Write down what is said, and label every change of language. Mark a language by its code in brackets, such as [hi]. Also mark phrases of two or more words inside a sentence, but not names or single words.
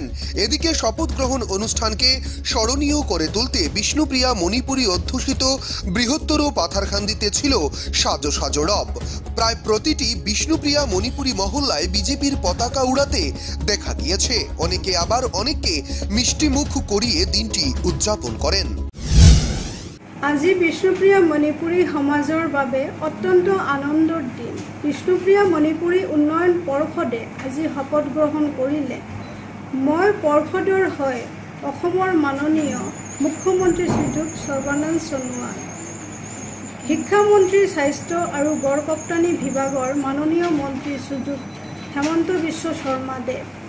[bn] এদিকে শপথ গ্রহণ অনুষ্ঠানকে স্মরণীয় করে তুলতে বিষ্ণুপ্রিয়া মণিপুরী অধ্যুষিত বৃহত্তর পাথারকান্দিতে ছিল সাজো সাজো রব। প্রায় প্রতিটি বিষ্ণুপ্রিয়া মণিপুরী মহল্লায় বিজেপির পতাকা উড়াতে দেখা গিয়েছে। অনেকে আবার অনেককে মিষ্টি মুখ করিয়ে দিনটি উদযাপন করেন। [as] আজি বিষ্ণুপ্ৰিয়া মণিপুৰী সমাজৰ বাবে অত্যন্ত আনন্দৰ দিন। বিষ্ণুপ্ৰিয়া মণিপুৰী উন্নয়ন পৰিষদে আজি শপত গ্ৰহণ কৰিলে। মই পৰিষদৰ হৈ অসমৰ মাননীয় মুখ্যমন্ত্ৰী শ্ৰীযুত সৰ্বানন্দ সোণোৱাল, শিক্ষামন্ত্ৰী, স্বাস্থ্য আৰু গড়কপ্তানি বিভাগৰ মাননীয় মন্ত্ৰী শ্ৰীযুত হেমন্ত বিশ্ব শৰ্মা দেৱ,